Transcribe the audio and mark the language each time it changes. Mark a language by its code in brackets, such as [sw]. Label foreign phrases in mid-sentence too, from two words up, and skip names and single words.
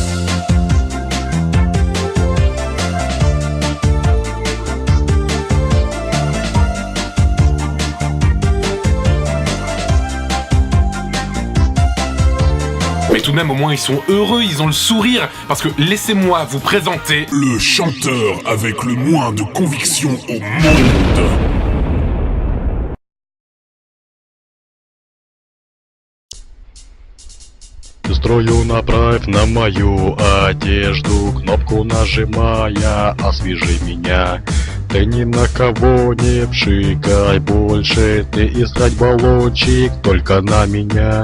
[fr] Mais tout de même, au moins, ils sont heureux, ils ont le sourire, parce que laissez-moi vous présenter... Le chanteur avec le moins de conviction au monde. [ru] Строю направь на мою одежду, кнопку нажимая, освежи меня. Ты ни на кого не пшикай больше, ты искать баллончик только на меня.